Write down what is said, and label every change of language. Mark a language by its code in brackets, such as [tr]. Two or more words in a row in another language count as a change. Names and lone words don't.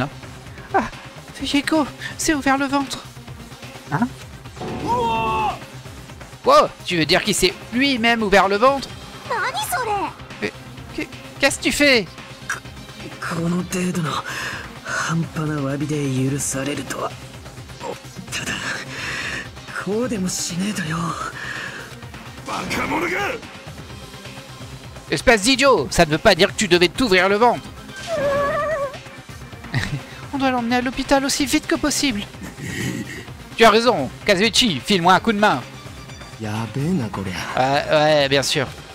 [fr] Hein. Ah, Fuyuhiko, c'est ouvert le ventre. Hein? Wow, tu veux dire qu'il s'est lui-même ouvert le ventre? Mais qu'est-ce que tu fais? [ja] この程度の半端な詫びで許されるとは。ただこうでもしねえとよ。バカ者が！ [fr] Espèce d'idiot, ça ne veut pas dire que tu devais t'ouvrir le ventre. On doit l'emmener à l'hôpital aussi vite que possible. Tu as raison, Kazuichi, file-moi un coup de main. Ouais, bien sûr.